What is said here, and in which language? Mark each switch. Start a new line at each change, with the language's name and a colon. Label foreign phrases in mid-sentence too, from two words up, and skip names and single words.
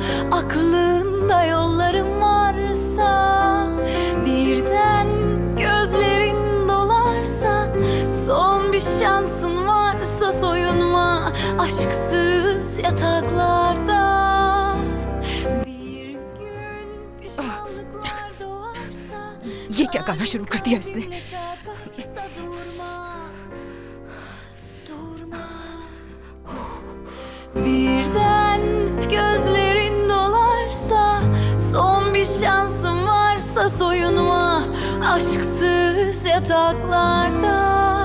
Turkish: Aklında yollarım varsa, birden gözlerin dolarsa, son bir şansın varsa soyunma aşksız yataklarda. Bir gün pişmanlıklar doğarsa,
Hindi: ये क्या गाना शुरू कर दिया इसने?
Turkish: çarparsa durma, durma. Birden gözlerin dolarsa, son bir şansın varsa soyunma aşksız yataklarda.